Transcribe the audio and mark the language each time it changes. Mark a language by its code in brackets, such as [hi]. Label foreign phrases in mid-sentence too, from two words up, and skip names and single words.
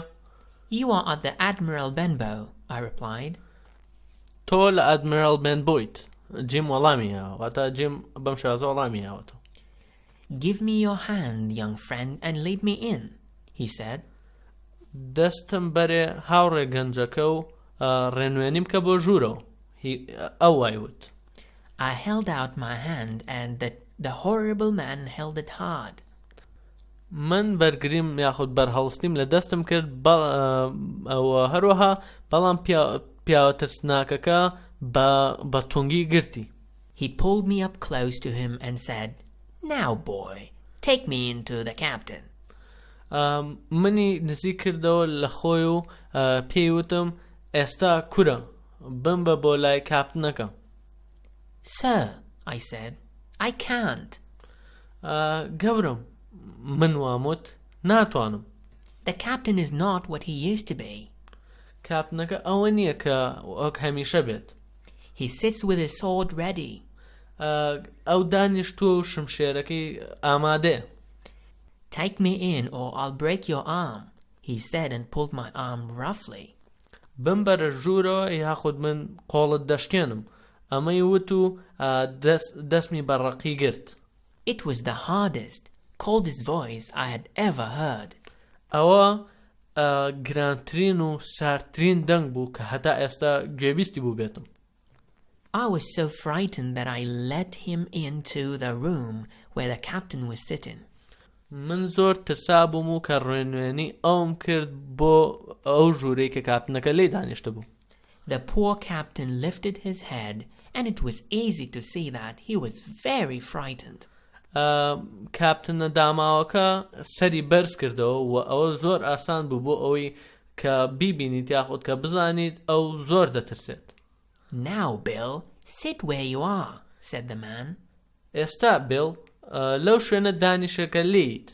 [en] You are at the Admiral Benbow, I replied. [ckb] تۆ لە ئەدمیرال بێنبۆیت. جیم وەڵامی هاوە واتە جیم بەم شازە وەڵامی هاوەتەوە. [en] Give me your hand, young friend, and lead me in, he said. [ckb] دەستم بەرێ هاوڕێ گەنجەکە و ڕێنوێنیم کە بۆ ژوورەوە. ئەو وایوت. [en] I held out my hand and the horrible man held it hard. [ckb] من بەرگریم یاخود بەرهەڵستیم لە دەستم کرد ئەوە هەروەها بەڵام پیاوە ترسناکەکە بە تونگی گرتی. [en] He pulled me up close to him and said, Now boy, take me into the captain. [ckb] منی نزیک کردەوە لە خۆی و پێی وتم ئێستا کورە بم بە بۆ لای کاپتنەکە. [en] Sir, I said, I can't. [ckb] گەورم من واموت ناتوانم. [en] The captain is not what he used to be. [ckb] کاپتنەکە ئەوە نییە کە وەک هەمیشە بێت. [en] He sits with his sword ready. [ckb] ئەو دانیشتووە و شمشێرەکەی ئامادەیە. [en] Take me in or I'll break your arm, he said and pulled my arm roughly. [ckb] بم بەرە ژوورەوە یاخود من قۆڵت دەشکێنم. ئەمەی وت و دەستمی بەڕەقی گرت. [en] It was the hardest, coldest voice I had ever heard. [ckb] ئەوە گرانترین و ساردترین دەنگ بوو کە هەتا ئێستا گوێبیستی بوو بێتم. [en] I was so frightened that I led him into the room where the captain was sitting. [ckb] من زۆر ترسا بووم و کە ڕێنوێنی ئەوم کرد بۆ ئەو ژوورەی کە کاپتنەکە لێی دانیشتە بوو. [en] The poor captain lifted his head and it was easy to see that he was very frightened. [ckb] کاپتنە داماوەکە سەری بەرز کردەوە و ئەوە زۆر ئاسان بوو بۆ ئەوەی کە بیبینیت یاخود کە بزانیت ئەو زۆر دەترسێت. [en] Now, Bill, sit where you are, said the man. [ckb] ئێستا بیل لەو شوێنە دانیشەکە لیت.